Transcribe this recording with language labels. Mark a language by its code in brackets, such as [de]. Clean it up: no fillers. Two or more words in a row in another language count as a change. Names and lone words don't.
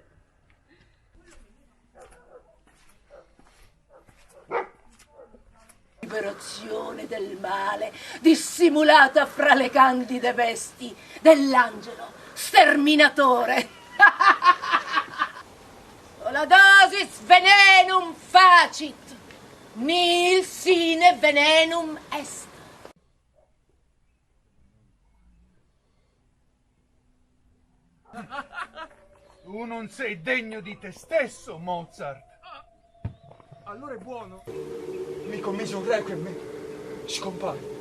[it] Liberazione del male dissimulata fra le candide vesti dell'angelo sterminatore. [la] La dosis venenum facit, nil sine venenum est. [it] Tu non sei degno di te stesso, Mozart. Allora è buono. Mi commise un requiem e scompare.